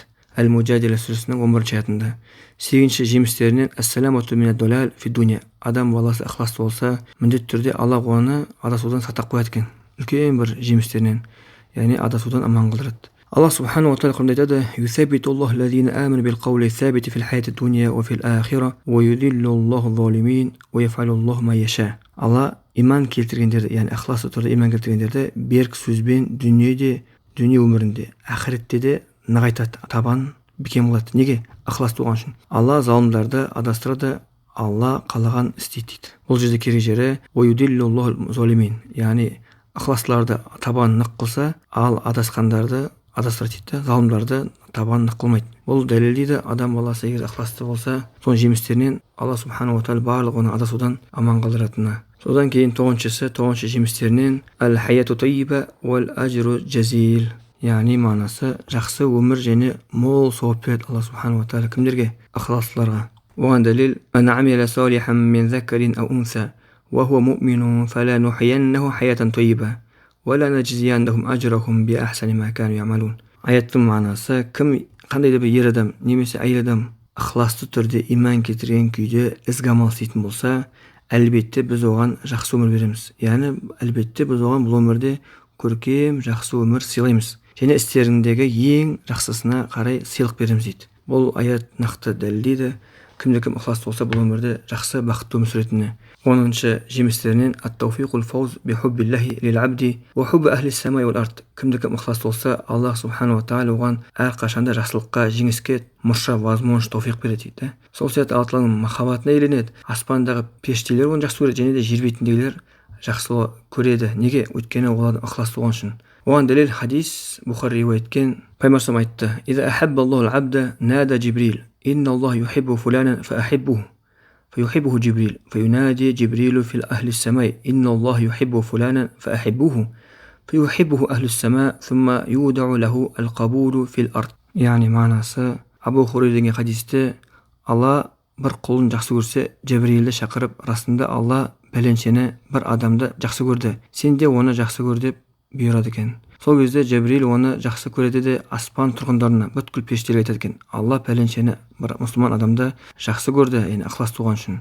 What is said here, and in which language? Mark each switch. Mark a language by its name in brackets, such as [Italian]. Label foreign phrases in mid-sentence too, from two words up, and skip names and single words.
[Kazakh] Әл-Муджадила сүресінің 11-ші аятында. Сегізінші жемістерінен [Arabic] السلامة من الضلال في الدنيا. [Kazakh] Адам баласы ықыласты болса, міндетті түрде Алла оны адасудан сақтап қояды екен. Үлкен бір жемістерінен, яғни адасудан аман қалдырады. Алла субхану ва тағала Құранда айтады: [Arabic] "يثبت الله الذين آمنوا بالقول الثابت في الحياة الدنيا وفي الآخرة ويضل الله الظالمين ويفعل الله ما يشاء". [Kazakh] Алла иман келтіргендерді, яғни ықыласты түрде иман келтіргендерді берік сөзбен дүниеде, дүние өмірінде, ақиретте де нығайтады, табан бекем болады. Неге? Ықыласты болған үшін. Алла залымдарды адастырады, Алла қалаған істейді дейді. Бұл жерде керек жері [Arabic] ويضل الله الظالمين, [Kazakh] яғни ықыластыларды табан нық қылса, ал адасқандарды адастырады дейді. Залымдарды табан нық қылмайды. Бұл дәлелдейді, адам баласы егер ықыласты болса, соның жемістерінен Алла [Arabic] سبحانه وتعالى [Kazakh] барлық оны адасудан аман қалдыратынына. Содан кейін тоғызыншы жемістерінен [Arabic] الحياة الطيبة والأجر الجزيل. [Kazakh] Яғни мағынасы жақсы өмір және мол сауап береді Алла [Arabic] سبحانه وتعالى [Kazakh] кімдерге? Ықыластыларға. Оған дәлел: [Arabic] "من عمل صالحا من ذكر أو أنثى وهو مؤمن فلنحيينه حياة طيبة ولنجزينهم أجرهم بأحسن ما كانوا يعملون". [Kazakh] Аяттың мағынасы, кім қандай да бір ер адам немесе әйел адам ықыласты түрде иман келтірген күйде ізгі амал істейтін болса, әлбетте біз оған жақсы өмір береміз. Яғни әлбетте біз оған бұл өмірде көркем жақсы өмір сыйлаймыз. Және істеріндегі ең жақсысына қарай сыйлық береміз дейді. Бұл аят нақты дәлелдейді, кімде-кім ықыласты болса бұл өмірде жақсы бақытты өмір сүретініне. 10-шы жемістерінен [Arabic] التوفيق والفوز بحب الله للعبد وحب أهل السماء والأرض. [Kazakh] Кімде-кім ықыласты болса, Аллах [Arabic] سبحانه وتعالى [Kazakh] оған әрқашанда жақсылыққа, жеңіске мұрша, возможность, тауфиқ береді дейді. Сол сияқты Алла тағаланың махаббатына еленеді. Аспандағы періштелер оны жақсы көреді, және де жер бетіндегілер жақсы көреді. Неге? Өйткені олардың ықыласты болған үшін. Оған дәлел хадис Бухари риуаяткен. Пайғамбарымыз айтты: [Arabic] "إذا أحب الله العبد نادى جبريل إن الله يحب فلانا فأحببه فيحبه جبريل فينادي جبريل في أهل السماء إن الله يحب فلانا فأحببه فيحبه أهل السماء ثم يوضع له القبول في الأرض". [Kazakh] Яғни мағынасы, Абу Хурайра деген хадисте, Алла бір құлын жақсы көрсе, Джибрилді шақырып, расында Алла бәленшені бір адамды жақсы көрді, сен де оны жақсы көр деп бұйырады екен. Сол кезде Джибрил оны жақсы көреді де аспан тұрғындарына, бүткіл періштелерге айтады екен: "Алла пәленшені, бір мұсылман адамды жақсы көрді, яғни ықыласты болған үшін.